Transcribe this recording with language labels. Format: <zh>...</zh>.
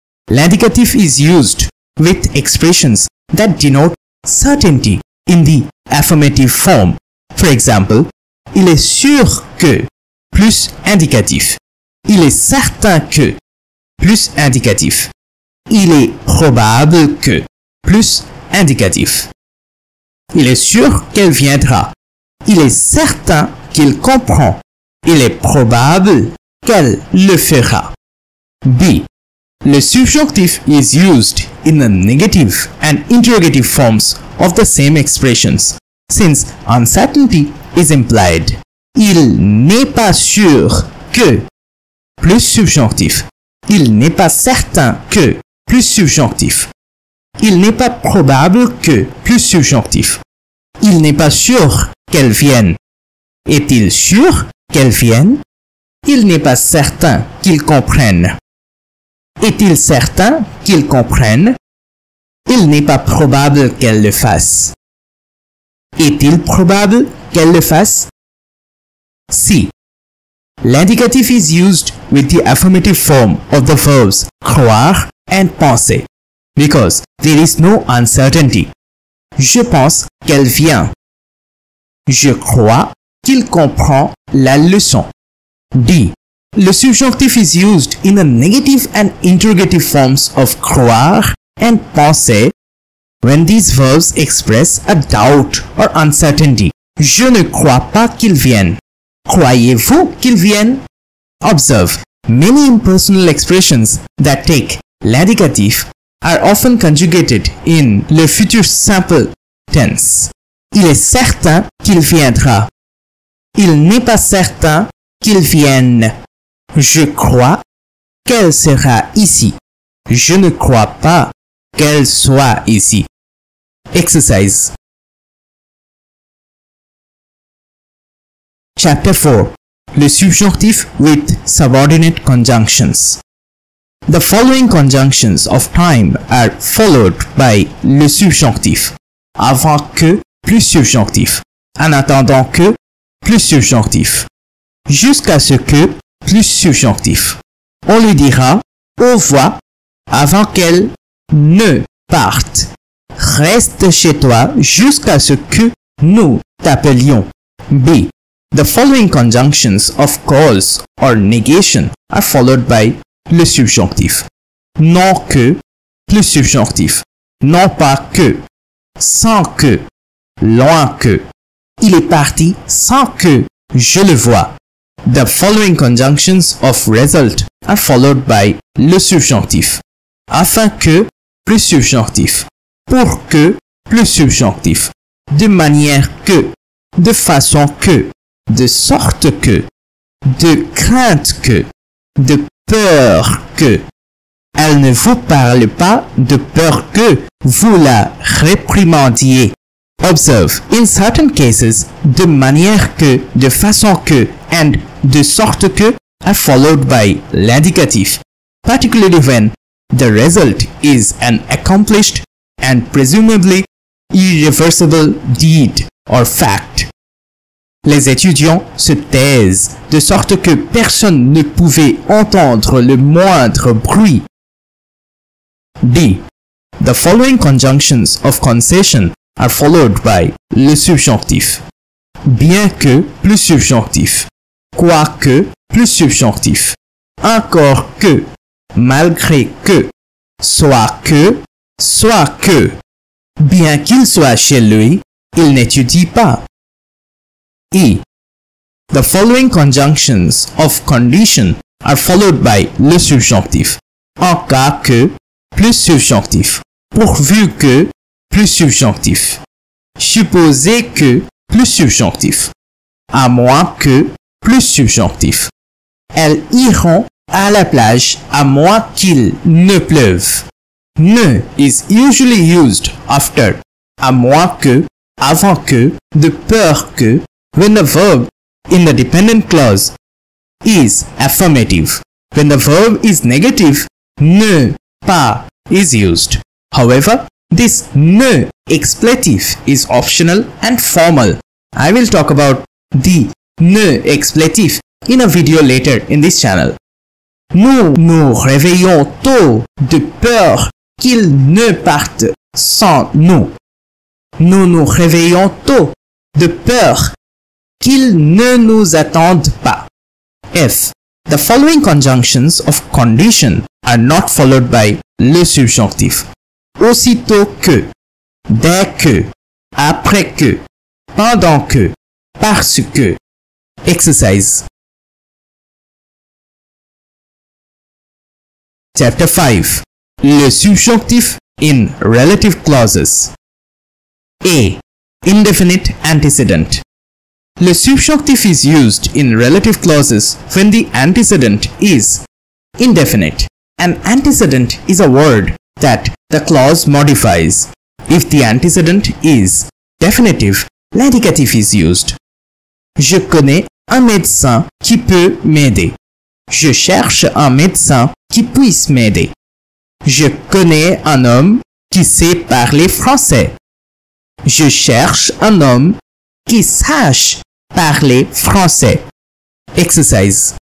<en>L'indicatif is used with expressions that denote certainty in the affirmative form. For example,</en> <fr>il est sûr que plus indicatif. Il est certain que plus indicatif. Il est probable que plus indicatif. Il est sûr qu'elle viendra. Il est certain qu'il comprend. Il est probable qu'elle le fera. B.</fr> <en>Le subjonctif is used in the negative and interrogative forms of the same expressions, since uncertainty is implied.</en> <fr>Il n'est pas sûr que plus subjonctif. Il n'est pas certain que plus subjonctif. Il n'est pas probable que plus subjonctif. Il n'est pas sûr qu'elle vienne. Est-il sûr qu'elle vienne? Il n'est pas certain qu'il comprenne. Est-il certain qu'il comprenne? Il n'est pas probable qu'elle le fasse. Est-il probable qu'elle le fasse? C.</fr> <en>L'indicatif is used with the affirmative form of the verbs croire and penser, because there is no uncertainty.</en> <fr>Je pense qu'elle vient. Je crois qu'il comprend la leçon.</fr> <en>D. Le subjonctif is used in the negative and interrogative forms of croire and penser when these verbs express a doubt or uncertainty.</en> <fr>Je ne crois pas qu'il vienne. Croyez-vous qu'il vienne?</fr> <en>Observe, many impersonal expressions that take l'indicatif are often conjugated in le futur simple tense.</en> <fr>Il est certain qu'il viendra. Il n'est pas certain qu'il vienne. Je crois qu'elle sera ici. Je ne crois pas qu'elle soit ici.</fr> <en>Exercise. Chapter 4. Le subjonctif with subordinate conjunctions. The following conjunctions of time are followed by le subjonctif.</en> <fr>Avant que, plus subjonctif. En attendant que, plus subjonctif. Jusqu'à ce que, plus subjonctif. On lui dira au revoir avant qu'elle ne parte. Reste chez toi jusqu'à ce que nous t'appelions. B.</fr> <en>The following conjunctions of cause or negation are followed by le subjonctif.</en> <fr>Non que, plus subjonctif. Non pas que, sans que, loin que. Il est parti sans que je le vois.</fr> <en>The following conjunctions of result are followed by le subjonctif.</en> <fr>Afin que, plus subjonctif. Pour que, plus subjonctif. De manière que, de façon que, de sorte que, de crainte que, de peur que. Elle ne vous parle pas de peur que vous la réprimandiez.</fr> <en>Observe, in certain cases,</en> <fr>de manière que, de façon que,</fr> <en>and</en> <fr>de sorte que</fr> <en>are followed by l'indicatif, particularly when the result is an accomplished and presumably irreversible deed or fact.</en> <fr>Les étudiants se taisent de sorte que personne ne pouvait entendre le moindre bruit. D.</fr> <en>The following conjunctions of concession are followed by le subjonctif.</en> <fr>Bien que plus subjonctif. Quoique plus subjonctif. Encore que. Malgré que. Soit que. Bien qu'il soit chez lui, il n'étudie pas. E.</fr> <en>The following conjunctions of condition are followed by le subjonctif.</en> <fr>En cas que, plus subjonctif. Pourvu que, plus subjonctif. Supposé que, plus subjonctif. À moins que, plus subjonctif. Elles iront à la plage à moins qu'il ne pleuve.</fr> <en>Ne is usually used after,</en> <fr>à moins que, avant que, de peur que,</fr> <en>when the verb in the dependent clause is affirmative. When the verb is negative, ne, pas is used. However, this ne expletif is optional and formal. I will talk about the ne expletif in a video later in this channel.</en> <fr>Nous nous réveillons tôt de peur qu'il ne parte sans nous. Nous nous réveillons tôt de peur qu'il ne nous attende pas. F.</fr> <en>The following conjunctions of condition are not followed by le subjonctif.</en> <fr>Aussitôt que, dès que, après que, pendant que, parce que.</fr> <en>Exercise. Chapter 5. Le subjonctif in relative clauses. A. Indefinite antecedent. Le subjonctif is used in relative clauses when the antecedent is indefinite. An antecedent is a word that the clause modifies. If the antecedent is definitive, l'indicatif is used.</en> <fr>Je connais un médecin qui peut m'aider. Je cherche un médecin qui puisse m'aider. Je connais un homme qui sait parler français. Je cherche un homme qui sache parler français.</fr> <en>Exercise.</en>